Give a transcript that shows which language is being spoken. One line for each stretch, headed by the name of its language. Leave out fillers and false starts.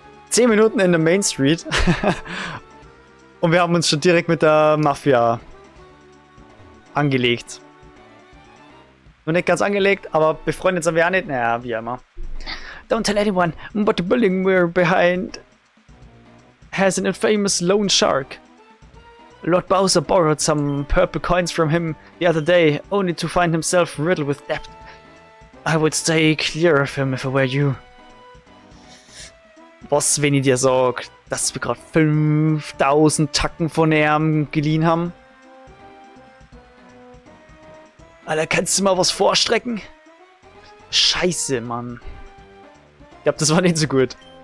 German: 10 Minuten in der Main Street. Und wir haben uns schon direkt mit der Mafia angelegt. Noch nicht ganz angelegt, aber befreundet sind wir auch nicht. Naja, wie immer.
English: Don't tell anyone, but the building we're behind has an infamous loan shark. Lord Bowser borrowed some purple coins from him the other day, only to find himself riddled with debt. I would stay clear of him if I were you.
German: Was, wenn ich dir sag, dass wir gerade 5000 Tacken von ihm geliehen haben? Alter, kannst du mal was vorstrecken? Scheiße, Mann. Ich glaube, das war nicht so gut.